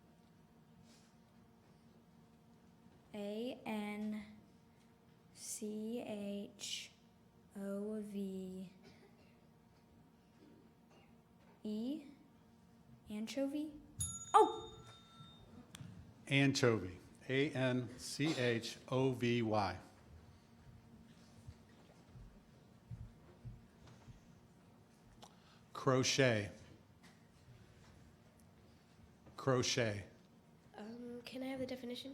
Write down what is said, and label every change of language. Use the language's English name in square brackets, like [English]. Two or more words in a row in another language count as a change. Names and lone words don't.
[English] A-N-C-H-O-V-E. Anchovy. Oh! Anchovy. A-N-C-H-O-V-Y. Crochet. Crochet. Can I have the definition?